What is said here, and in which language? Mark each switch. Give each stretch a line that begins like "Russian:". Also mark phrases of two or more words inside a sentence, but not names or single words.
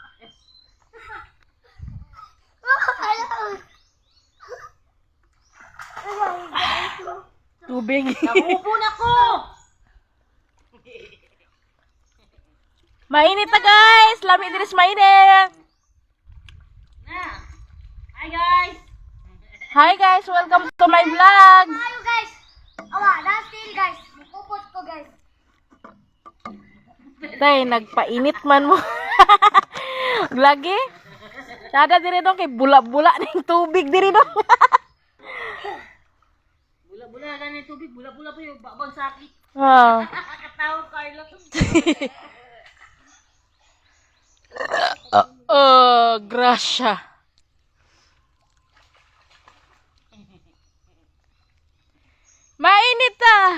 Cebuano: Tubig. Nakupo na ko! Mainit na guys! Lami diris mainit! Na!
English: Hi guys! Hi guys! Welcome to my vlog!
Cebuano: Tayo guys! Awa,
English: last day
Cebuano: guys! Mukupot ko guys! Tay, nagpainit man mo. Lagi? Sada diri dong kay bula-bula ning tubig diri dong. Bula-bula na ng tubig.
Filipino: Bula-bula po yung babang sakit. Ah. Kakatawa Carla.
Cebuano: Grasya. Mainit ah.